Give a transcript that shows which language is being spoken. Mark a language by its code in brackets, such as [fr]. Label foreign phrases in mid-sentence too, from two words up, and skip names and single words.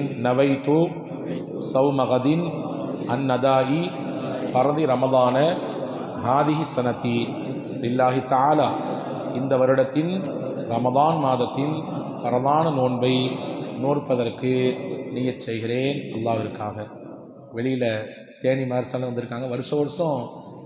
[ar] نويت صوم غد عن نداء فرض رمضان هذه السنة لله تعالى. [ta] இந்த வருடத்தின் ரமதான் மாதத்தின் ஃபரதான நோன்பை நோற்பதற்கு நியத் செய்கிறேன் அல்லாஹ்விற்காக. வெளியில் தேனி மார்சல் வந்திருக்காங்க. வருஷம்